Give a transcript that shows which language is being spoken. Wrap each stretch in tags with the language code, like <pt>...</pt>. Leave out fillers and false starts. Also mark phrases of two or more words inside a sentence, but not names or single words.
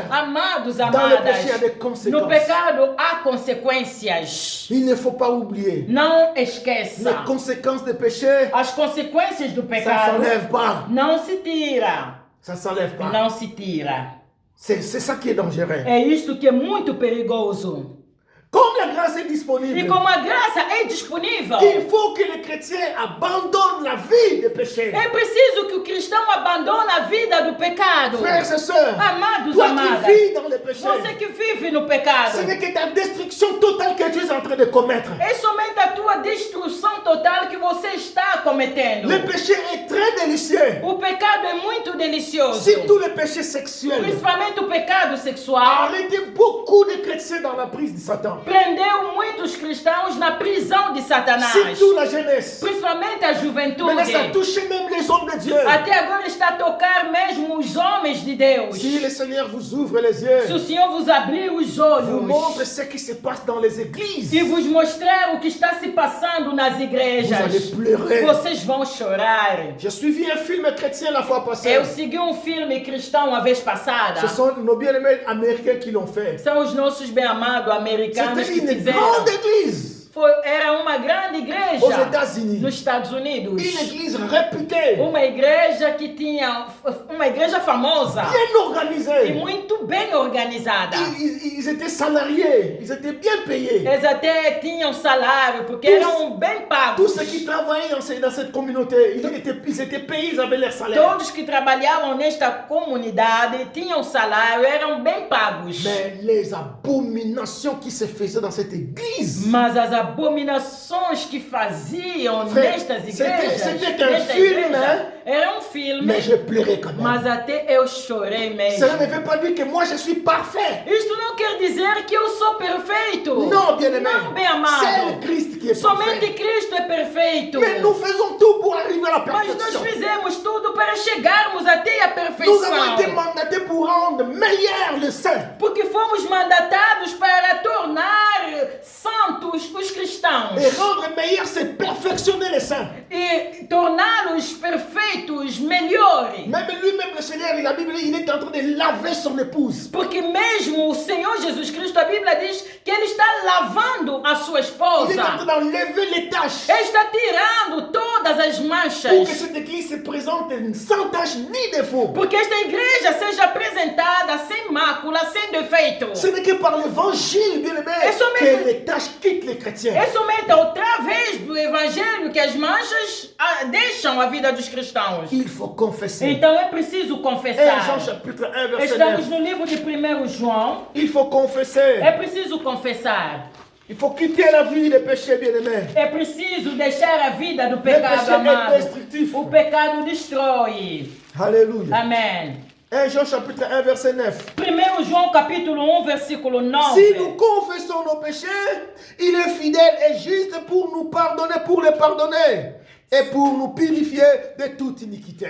<pt>Amados,</pt> <fr>Dans le péché, il y a</fr> <pt>amadas,</pt> <fr>des conséquences.</fr> <pt>no pecado há consequências.</pt> <fr>Il ne faut pas oublier.</fr> <pt>Não</pt> <fr>Les</fr> <pt>esqueça.</pt> <fr>conséquences des péchés,</fr> <pt>As consequências do</pt> <fr>ça ne</fr> <pt>pecado</pt> <fr>s'enlève pas.</fr> <pt>não se tira.</pt> <fr>Ça ne s'enlève pas.</fr> <pt>Não se tira.</pt> <fr>C'est ça qui est dangereux.</fr> <pt>É isto que é muito perigoso.</pt> <fr>Comme la grâce est</fr> <pt>E</pt> <fr>disponible,</fr> <pt>como a graça é disponível,</pt> <fr>il faut que les chrétiens abandonnent la vie des péchés.</fr> <pt>é preciso que o cristão abandone a vida do pecado.</pt> <fr>Frères et sœurs,</fr> <pt>Amados,</pt> <fr>toi</fr> <pt>amadas,</pt> <fr>qui vis dans les péchés,</fr> <pt>você que vive no pecado,</pt> <fr>ce n'est que ta destruction totale que tu es en train de commettre.</fr> <pt>é somente a tua destruição total que você está cometendo.</pt> <fr>Le péché est très délicieux.</fr> <pt>O pecado é muito delicioso,</pt> <fr>Surtout le péché sexuel.</fr> <pt>principalmente o pecado sexual.</pt> <fr>Arrêtez beaucoup de chrétiens dans la prise de Satan.</fr> <pt>Prendeu muitos cristãos na prisão de Satanás,</pt> <fr>Surtout la jeunesse.</fr> <pt>principalmente a juventude.</pt> <fr>Mais ça touche même les hommes de Dieu.</fr> <pt>Até agora está a tocar mesmo os homens de Deus.</pt> <fr>Si le Seigneur vous ouvre les</fr> <pt>Se</pt> <fr>yeux,</fr> <pt>o Senhor vos abrir os</pt> <fr>vous</fr> <pt>olhos</pt> <fr>montre ce qui se passe dans les églises,</fr> <pt>e vos mostrar o que está se passando nas</pt> <fr>vous allez</fr> <pt>igrejas,</pt> <fr>pleurer.</fr> <pt>vocês vão chorar.</pt> <fr>J'ai suivi un film chrétien la fois passée.</fr> <pt>Eu segui um filme cristão uma vez passada.</pt> <fr>Ce sont nos bien-aimés américains qui l'ont fait.</fr> <pt>São os nossos bem-amados americanos</pt> <fr>C'était</fr> <pt>que</pt> <fr>une</fr> <pt>fizeram.</pt> <fr>grande église</fr> <pt>Era uma grande</pt> <fr>aux</fr> <pt>igreja</pt> <fr>États-Unis.</fr> <pt>nos Estados Unidos.</pt> <fr>Une église réputée,</fr> <pt>Uma igreja que tinha uma igreja famosa</pt> <fr>bien</fr> <pt>e</pt> <fr>organisée.</fr> <pt>muito bem organizada.</pt> <fr>Ils étaient salariés, ils étaient bien payés.</fr> <pt>Eles até tinham salário porque</pt> <fr>Tous-</fr> <pt>eram bem pagos.</pt> <fr>Tous ceux qui travaillaient dans cette communauté, ils étaient payés, ils avaient leur salaire.</fr> <pt>Todos que trabalhavam nesta comunidade tinham salário, eram bem pagos.</pt> <fr>Mais les abominations qui se faisaient dans cette église,</fr> <pt>Mas as abominações que faziam</pt> <fr>Frère,</fr> <pt>nestas</pt> <fr>c'était</fr> <pt>igrejas,</pt> <fr>un</fr> <pt>nesta filme, igreja,</pt> <fr>hein?</fr> <pt>era um filme,</pt> <fr>mais je pleurais quand même.</fr> <pt>mas até eu chorei mesmo.</pt> <fr>Cela ne veut pas dire que moi je suis parfait.</fr> <pt>Isto não quer dizer que eu sou perfeito.</pt> <fr>Non, bien-aimé.</fr> <pt>Não, bem</pt> <fr>C'est</fr> <pt>amado.</pt> <fr>le Christ qui qui est</fr> <pt>Somente</pt> <fr>parfait.</fr> <pt>Cristo é perfeito.</pt> <fr>Mais nous faisons tout pour arriver à la</fr> <pt>Mas nós</pt> <fr>perfection.</fr> <pt>fizemos tudo para chegarmos até a</pt> <fr>Nous avons</fr> <pt>perfeição.</pt> <fr>été mandatés pour rendre meilleur le saint.</fr> <pt>Porque fomos mandatados para tornar santos os cristãos.</pt> <fr>Et rendre meilleur, c'est perfectionner les saints.</fr> <pt>E torná-los perfeitos, melhores.</pt> <fr>Même lui-même, le Seigneur, la Bible, il est en train de laver son épouse.</fr> <pt>Porque mesmo o Senhor Jesus Cristo, a Bíblia diz que Ele está lavando a sua</pt> <fr>Il est en</fr> <pt>esposa.</pt> <fr>train d'enlever les taches.</fr> <pt>Ele está tirando todas as</pt> <fr>Pour que</fr> <pt>manchas.</pt> <fr>cette église se présente sans tache ni défaut.</fr> <pt>Porque esta igreja seja apresentada sem mácula, sem defeito.</pt> <fr>Ce n'est que par l'évangile, bien</fr> <pt>Et somente-</pt> <fr>aimé, que les taches quittent les chrétiens.</fr> <pt>É somente através do Evangelho que as manchas deixam a vida dos cristãos.</pt> <fr>Il faut confesser.</fr> <pt>Então é preciso</pt> <fr>1 Jean</fr> <pt>confessar.</pt> <fr>chapitre 1, verset Estamos 9.</fr> <pt>no livro de 1 João.</pt> <fr>Il faut confesser.</fr> <pt>É preciso confessar.</pt> <fr>Il faut quitter la vie des péchés, bien-aimés.</fr> <pt>É preciso deixar a vida do</pt> <fr>Le</fr> <pt>pecado,</pt> <fr>péché est</fr> <pt>amado.</pt> <fr>destructif.</fr> <pt>O pecado destrói.</pt> <fr>Alléluia.</fr> <pt>Amém.</pt> <fr>1 Jean chapitre 1, verset 9.</fr> <pt>1 João capítulo 1, versículo 9.</pt> <fr>Si nous confessons nos péchés, il est fidèle et juste pour nous pardonner, pour les pardonner et pour nous purifier de toute iniquité.</fr>